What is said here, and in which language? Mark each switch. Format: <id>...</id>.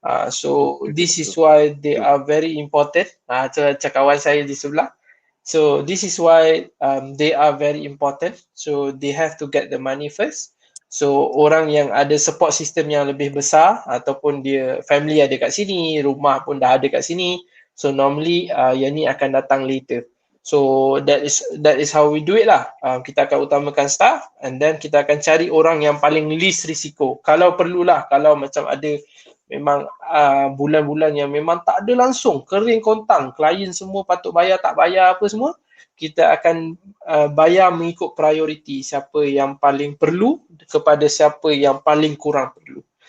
<en>So this is why they are very important.</en> <ms>Macam kawan saya di sebelah.</ms> <en>So this is why they are very important. So they have to get the money first.</en> <ms>So orang yang ada support system yang lebih besar ataupun dia family ada kat sini, rumah pun dah ada kat sini. So normally yang ni akan datang later.</ms> <en>So that is how we do it lah.</en> <ms>Kita akan utamakan staff and then kita akan cari orang yang paling least risiko. Kalau perlulah, kalau macam ada memang bulan-bulan yang memang tak ada langsung, kering kontang, klien semua patut bayar tak bayar apa semua, kita akan bayar mengikut priority, siapa yang paling perlu kepada siapa yang paling kurang perlu.</ms>